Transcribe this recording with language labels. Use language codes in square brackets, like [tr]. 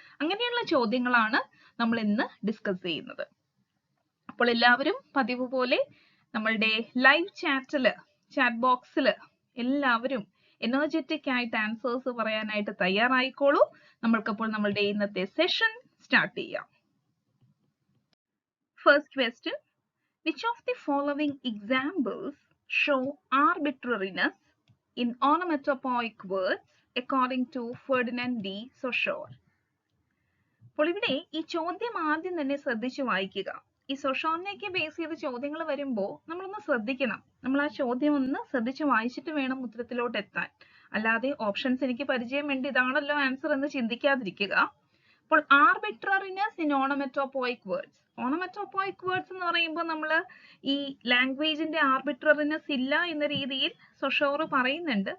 [ml] അങ്ങനെയുള്ള ചോദ്യങ്ങളാണ് നമ്മൾ ഇന്ന് ഡിസ്കസ് ചെയ്യുന്നത്. അപ്പോൾ എല്ലാവരും പതിവ് പോലെ നമ്മളുടെ ലൈവ് ചാറ്റ് ബോക്സിൽ എല്ലാവരും എനർജറ്റിക് ആയിട്ട് ആൻസേഴ്സ് പറയാനായിട്ട് തയ്യാറായിക്കോളൂ. നമ്മൾക്കപ്പോൾ നമ്മളുടെ ഇന്നത്തെ സെഷൻ സ്റ്റാർട്ട് ചെയ്യാം. [en] First question, which of the following examples show arbitrariness in onomatopoeic words according to Ferdinand de Saussure? [ml] അപ്പോൾ ഇവിടെ ഈ ചോദ്യം ആദ്യം തന്നെ ശ്രദ്ധിച്ചു വായിക്കുക. ഈ സൊഷോറിനെയൊക്കെ ബേസ് ചെയ്ത് ചോദ്യങ്ങൾ വരുമ്പോൾ നമ്മളൊന്ന് ശ്രദ്ധിക്കണം. നമ്മൾ ആ ചോദ്യം ഒന്ന് ശ്രദ്ധിച്ച് വായിച്ചിട്ട് വേണം ഉത്തരത്തിലോട്ട് എത്താൻ. അല്ലാതെ ഓപ്ഷൻസ് എനിക്ക് പരിചയമുണ്ട് ഇതാണല്ലോ ആൻസർ എന്ന് ചിന്തിക്കാതിരിക്കുക. അപ്പോൾ ആർബിട്രറിനെസ് ഇൻ ഓണോമറ്റോപോയിക് വേർഡ്സ്. ഓണോമറ്റോപോയിക് വേർഡ്സ് എന്ന് പറയുമ്പോൾ നമ്മൾ ഈ ലാംഗ്വേജിന്റെ ആർബിട്രറിനെസ് ഇല്ല എന്ന രീതിയിൽ സൊഷോർ പറയുന്നുണ്ട്.